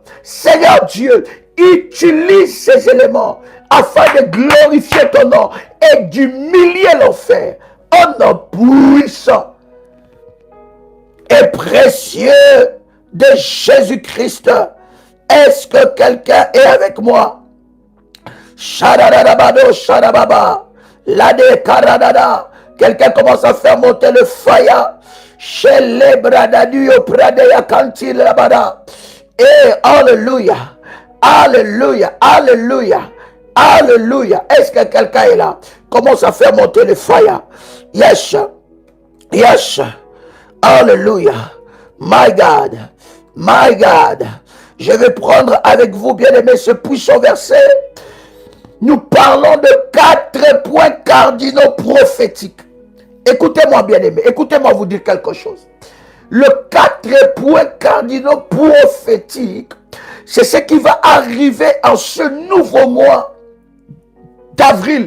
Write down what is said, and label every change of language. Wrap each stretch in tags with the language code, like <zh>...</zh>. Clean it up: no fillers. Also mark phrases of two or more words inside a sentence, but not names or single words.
<fr>Seigneur Dieu, utilise ces éléments afin de glorifier ton nom et d'humilier l'enfer. Au nom puissant et précieux de Jésus-Christ, est-ce que quelqu'un est avec moi? Shadadabado, shadababa, lade karadada. Quelqu'un commence à faire monter le fire. Chez les bradadio pradeya kanti labada. Et alléluia, alléluia, alléluia, alléluia. Est-ce que quelqu'un est là? Commence à faire monter le fire.</fr> <en>Yes, yes. Alléluia. My God. My God.</en> <fr>Je vais prendre avec vous, bien-aimés, ce puissant verset. Nous parlons de 4 points cardinaux prophétiques. Écoutez-moi, bien-aimés. Écoutez-moi vous dire quelque chose. Le 4 points cardinaux prophétiques, c'est ce qui va arriver en ce nouveau mois d'avril.</fr>